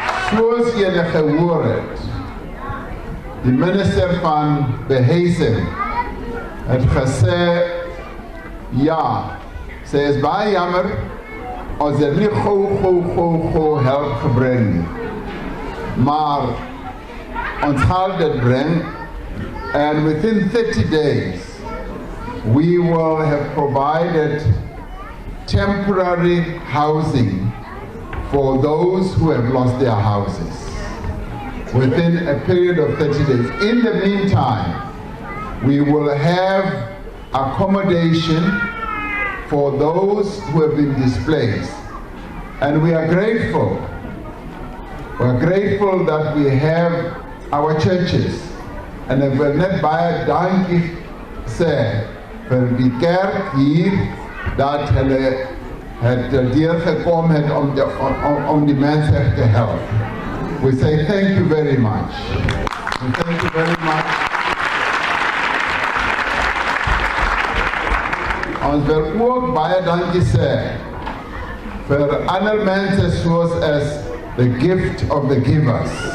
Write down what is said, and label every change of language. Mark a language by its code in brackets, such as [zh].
[af] Soos julle gehoor het, die minister van behuising het gesê, ja, sy is baie jammer, ons het nie gou help gebring nie. Maar ons gaan dit bring, [en] and within 30 days, we will have provided temporary housing for those who have lost their houses within a period of 30 days. In the meantime, we will have accommodation for those who have been displaced. And we are grateful. We're grateful that we have our churches. [af] En ek wil net baie dankie sê vir die kerk hier dat hulle het deurgekom het om die mense te help. [en] We say thank you very much. And thank you very much. [af] Ons wil ook baie dankie sê vir ander mense soos as the gift of the givers.